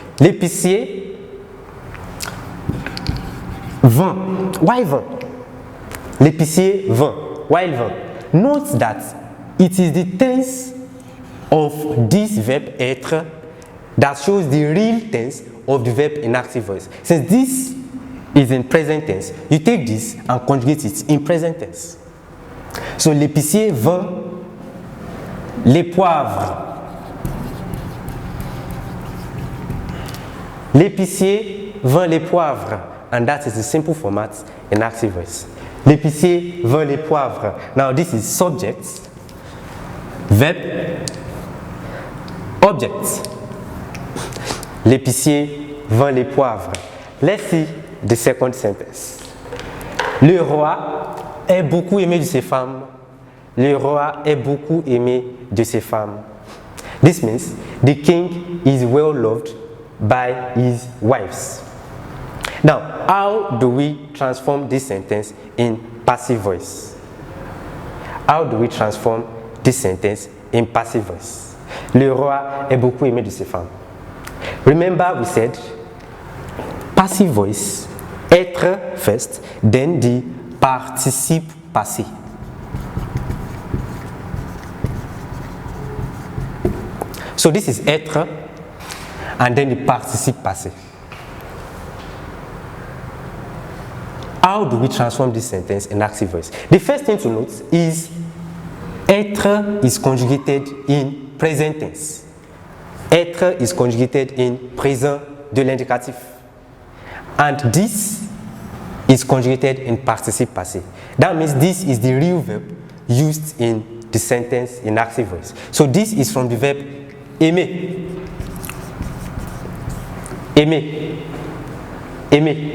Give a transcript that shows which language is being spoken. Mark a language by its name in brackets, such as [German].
[French] L'épicier vend. [English] Why vend? [French] L'épicier vend. Why vend? [English] Note that it is the tense of this verb être that shows the real tense of the verb in active voice. Since this is in present tense, you take this and conjugate it in present tense. [French] So l'épicier vend les poivres. L'épicier vend les poivres, [English] and that is the simple format in active voice. [French] L'épicier vend les poivres. [English] Now this is subject, verb, object. [French] L'épicier vend les poivres. [English] Let's see the second sentence. [French] Le roi est beaucoup aimé de ses femmes. Le roi est beaucoup aimé de ses femmes. [English] This means the king is well loved by his wives. Now, how do we transform this sentence in passive voice? How do we transform this sentence in passive voice? [French] Le roi est beaucoup aimé de ses femmes. [English] Remember we said passive voice, être first, then the participe passé. So this is être and then the participe passé. How do we transform this sentence in active voice? The first thing to note is être is conjugated in present tense. Être is conjugated in présent de l'indicatif. And this is conjugated in participe passé. That means this is the real verb used in the sentence in active voice. So this is from the verb aimer. [French] Aimer. Aimer.